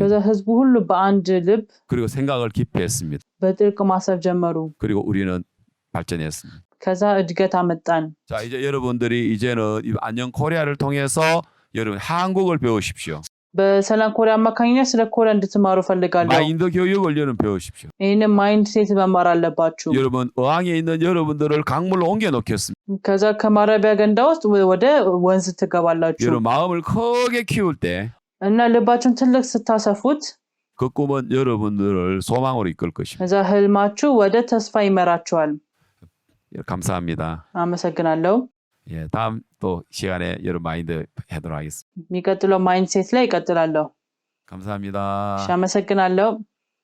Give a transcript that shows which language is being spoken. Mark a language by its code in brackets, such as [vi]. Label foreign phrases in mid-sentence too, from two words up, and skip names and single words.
[am] ከዛ ህዝቡ ሁሉ በአንድ ልብ [ko] 그리고 생각을 깊이 했습니다. [am] በጥልቅ ማሰብ ጀመሩ። [ko] 그리고 우리는 발전했습니다. [am] ከዛ እድገት አመጣን። [ko] 자, 이제 여러분들이 이제는 이 안녕 ኮሪ아를 통해서 여러분 한국을 배우십시오. [am] በሰላም ኮሪያ አማካኝነት ስለ ኮሪያ እንድትማሩ ፈልጋለሁ። [ko] 마인드 교육을 여러분 배우십시오. [am] ይህንን [en] mind set [am] መማር አለባችሁ። [ko] 여러분 어항에 있는 여러분들을 강물로 옮겨 놓겠습니다. [am] ከዛ ከማረቢያ ገንዳ ውስጥ ወደ ወንዝ ትገባላችሁ [ko] 여러분 마음을 크게 키울 때 그 [am] እና ልባችሁን ትልቅ ስታሰፉት [ko] 꿈은 여러분들을 소망으로 이끌 것입니다. [am] ከዛ ህልማችሁ ወደ ተስፋ ይመራችኋል። [ko] 감사합니다. [am] አመሰግናለሁ። [ko] 예, 다음 또 시간에 여러분 마인드 하도록 하겠습니다. [am] የሚቀጥለው [en] mind set [am] ላይ ይቀጥላለሁ። [ko] 감사합니다. [am] አመሰግናለሁ።